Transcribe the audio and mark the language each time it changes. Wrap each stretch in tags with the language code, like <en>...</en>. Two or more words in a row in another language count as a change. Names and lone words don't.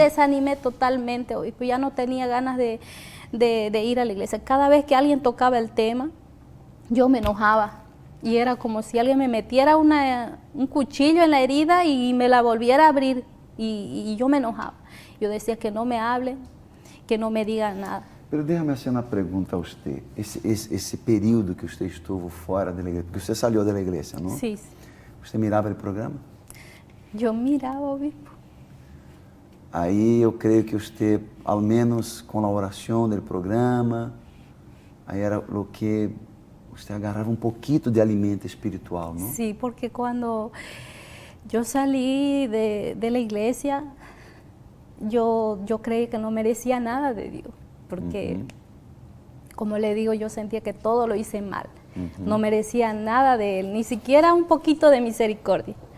<es>Desanimé totalmente, obispo, ya no tenía ganas de ir a la iglesia. Cada vez que alguien tocaba el tema, yo me enojaba y era como si alguien me metiera un cuchillo en la herida y me la volviera a abrir y yo me enojaba. Yo decía que no me hablen, que no me digan nada. Pero déjame</es> <pt>fazer uma pergunta a você. Esse período que você estuvo fora da igreja, porque você saiu da igreja, não?</pt> <es>Sí,</es> <pt>Você mirava o programa?</pt> <es>yo miraba, obispo.</es> <pt>Aí eu creio que você, ao menos com a oração do programa, aí era o que você agarrava um pouquinho de alimento espiritual, não?</pt> <es>Sí, porque cuando yo salí de la iglesia, yo creí que no merecía nada de Dios, porque, como le digo, yo sentía que todo lo hice mal. No merecía nada de Él, ni siquiera un poquito de misericordia.</es>